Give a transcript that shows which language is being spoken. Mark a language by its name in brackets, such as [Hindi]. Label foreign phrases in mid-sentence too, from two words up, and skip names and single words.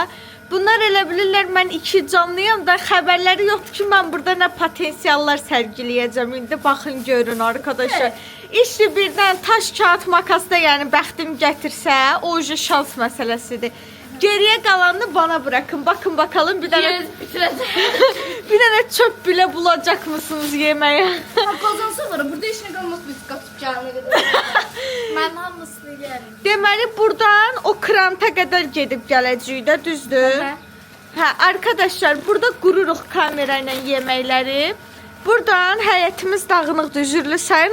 [Azerbaijani] Bunlar elə bilirlər mən iki canlıyam da xəbərləri yoxdur ki mən burada nə potensiallar sərgiləyəcəm. İndi baxın görün arkadaşlar. İşte birdən taş, kağıt, makasda yəni bəxtim gətirsə, o ucu şans məsələsidir. [Turkish] Geriyə qalanını bana bırakın. Bakın bakalım bir dənə bir dənə çöp bile bulacak mısınız yeməyə? [Azerbaijani] Qazansa var. Burada heç nə qalmaz biz qatıb gələnə qədər. Mən hamısını eləyərəm. Deməli buradan o kranta qədər gedib gələcəyik də, düzdür? Hə, arkadaşlar, burada qururuq kamera ilə yeməkləri. Buradan həyətimiz dağınıq düzürlü sayın.